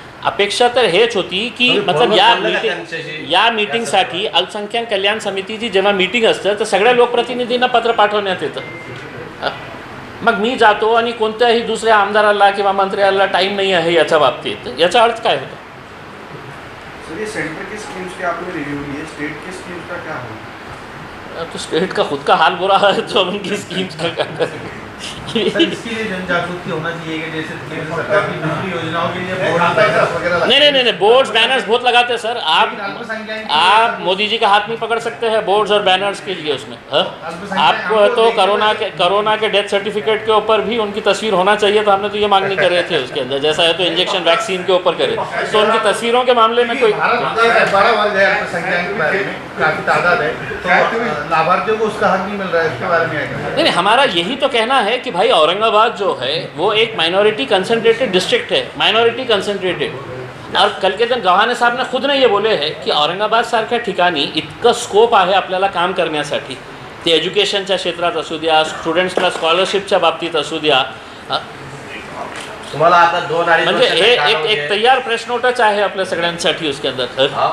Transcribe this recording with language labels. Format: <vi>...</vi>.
<mr>अपेक्षा तर हेच होती की मतलब या मीटिंगसाठी अल्पसंख्याक कल्याण समितीची जेव्हा मीटिंग असतं तर सगळ्या लोकप्रतिनिधींना पत्र पाठवण्यात येतं. मग मी जातो आणि कोणत्याही दुसऱ्या आमदाराला किंवा मंत्र्याला</mr> <hi>टाइम नहीं है</hi> <mr>याच्या बाबतीत. याचा अर्थ काय होता?</mr> <hi>सर ये सेंटर की स्कीम्स के आपने रिव्यू लिए, स्टेट की स्कीम्स का क्या होगा? तो स्टेट का खुद का हाल बुरा है तो हम उनकी स्कीम्स का क्या करें? सर, इसके लिए जन जागृति होना चाहिए कि जैसे केंद्र सरकार की दूसरी योजनाओं के लिए बोर्ड नहीं, बोर्ड्स बैनर्स बहुत लगाते हैं सर. आप मोदी जी का हाथ नहीं पकड़ सकते हैं बोर्ड्स और बैनर्स के लिए उसमें. आपको तो कोरोना के डेथ सर्टिफिकेट के ऊपर भी उनकी तस्वीर होना चाहिए. तो हमने तो ये मांगनी कर रहे थे उसके अंदर. जैसा है तो इंजेक्शन वैक्सीन के ऊपर करे तो उनकी तस्वीरों के मामले में कोई बड़ा वर्ग है अल्पसंख्यक के बारे में, काफी तादाद है, तो लाभार्थियों को उसका हक नहीं मिल रहा है, इसके बारे में नहीं, हमारा यही तो कहना है कि भाई औरंगाबाद जो है वो एक माइनॉरिटी कंसंट्रेटेड डिस्ट्रिक्ट है, माइनॉरिटी कंसंट्रेटेड.</hi> <mr>और कल के दिन</mr> <hi>गव्हाणे साहेब ने खुद ये बोले है की</hi> <mr>औरंगाबाद सारख्या ठिकाणी इतकं स्कोप आहे आपल्याला काम करण्यासाठी. ते एज्युकेशनच्या क्षेत्रात असू द्या, स्टुडंट्सला स्कॉलरशिपच्या बाबतीत असू द्या. तुम्हाला आता 2-2.5 म्हणजे हे एक तयार प्रश्नोटच आहे आपल्या सगळ्यांसाठी</mr> <hi>उसके अंदर.</hi>